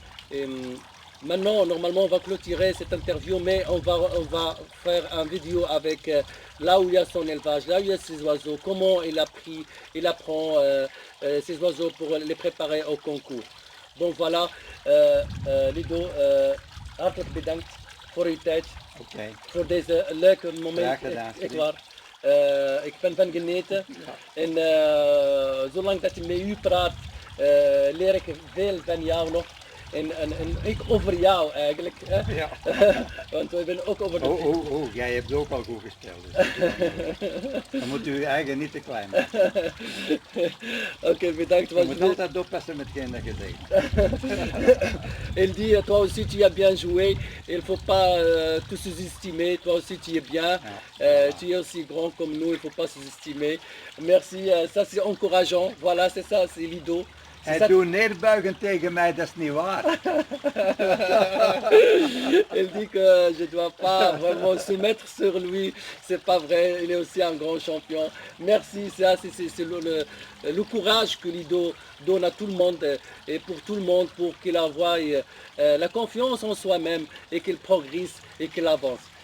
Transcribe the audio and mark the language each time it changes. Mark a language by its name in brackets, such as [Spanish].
[French] Et maintenant, normalement, on va clôturer cette interview, mais on va faire une vidéo avec là où il y a son élevage, là où il y a ses oiseaux, comment il apprend ses oiseaux pour les préparer au concours. Donc voilà, [Dutch] Lido, hartelijk bedankt voor uw tijd, voor deze leuke moment. Echt waar. Ik ben van geneten en zolang dat je met u praat, leer ik veel van jou nog. En ik over jou eigenlijk. Hè? Ja. Want we hebben ook over de... Jij hebt ook al goed gespeeld. Dus dan moet u uw eigen niet te klein maken. Ok, bedankt. Je moet altijd oppassen met hetgeen dat je zegt. [French] Elle dit, toi aussi tu as bien joué, il ne faut pas te sous-estimer, toi aussi tu es bien, tu es aussi grand comme nous, il ne faut pas sous-estimer. Merci, ça c'est encourageant, voilà c'est ça, c'est Lido. [Dutch] Hij doet neerbuigen tegen mij, dat is niet waar. [French] Elle dit que je ne dois pas vraiment se mettre sur lui, c'est pas vrai, il est aussi un grand champion. Merci, ça c'est le courage que Lido donne à tout le monde et pour tout le monde, pour qu'il envoie la confiance en soi-même et qu'il progresse et qu'il avance.